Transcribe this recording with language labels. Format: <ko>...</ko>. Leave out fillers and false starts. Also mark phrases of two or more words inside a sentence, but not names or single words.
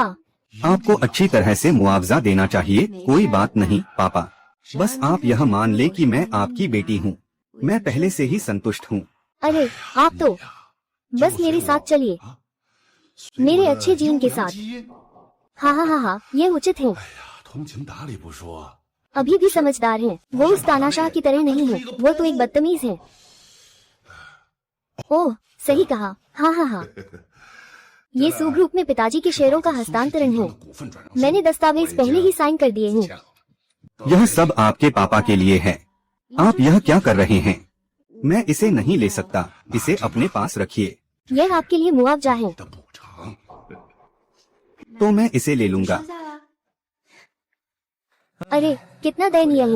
<hi>आपको अच्छी तरह से मुआवजा देना चाहिए। कोई बात नहीं पापा, बस आप यह मान ले कि मैं आपकी बेटी हूँ। मैं पहले से ही संतुष्ट हूँ। अरे आप तो बस मेरे साथ चलिए, मेरे अच्छे जीवन के साथ। हाँ हाँ हाँ हाँ, ये उचित है।</hi> <zh>通情达理不说，</zh> <hi>अभी भी समझदार हैं। वो उस तानाशाह की तरह नहीं है, वो तो एक बदतमीज है। ओह, सही कहा। हाँ हाँ हाँ, ये सू ग्रुप में पिताजी के शेयरों का हस्तांतरण है।</hi> <zh>股份转让</zh> <hi>मैंने दस्तावेज पहले ही साइन कर दिए हैं। यह सब आपके पापा के लिए है। आप यह क्या कर रहे हैं? मैं इसे नहीं ले सकता, इसे अपने पास रखिए। यह आपके लिए मुआवजा है।</hi> <zh>的补偿。</zh> <hi>तो मैं इसे ले लूंगा। अरे कितना दयनीय है।</hi>